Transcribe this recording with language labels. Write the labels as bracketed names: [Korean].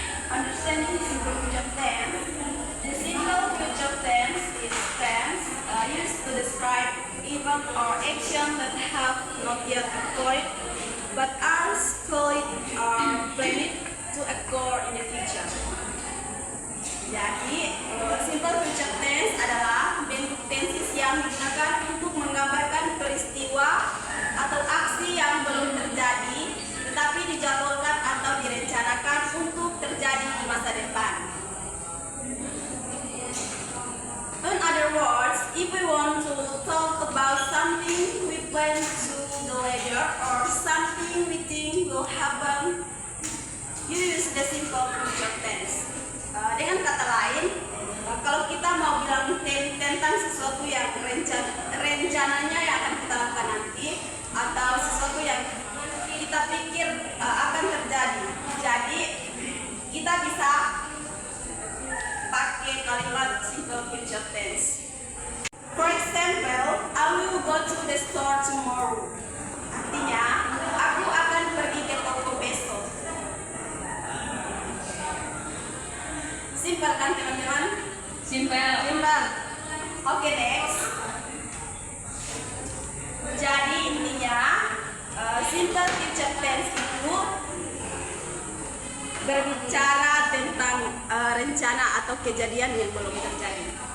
[English] Understanding simple future tense. The simple future tense is tense used to describe event or action that have not yet occurred but are scheduled or planned to occur in the future. [Indonesian] Jadi, simple future tense adalah bentuk tenses yang digunakan untuk menggambarkan peristiwa atau aksi yang belum terjadi tetapi dijadwalkan atau direncanakan untuk terjadi di masa depan. [English] In other words, if we want to talk about something we plan to do later or something we think will happen, use the simple future tense. [Indonesian] Dengan kata lain, kalau kita mau bilang tentang sesuatu yang rencananya yang akan kita lakukan nanti atau sesuatu yang kita pikir akan terjadi, jadi kita bisa pakai kalimat simple future tense. [English] For example, I will go to the store tomorrow. [Indonesian] Artinya, aku akan pergi ke toko besok. Simple kan teman-teman? [English] Simple. Oke, next. [Indonesian] Jadi intinya simple future tense itu berbicara tentang rencana atau kejadian yang belum terjadi.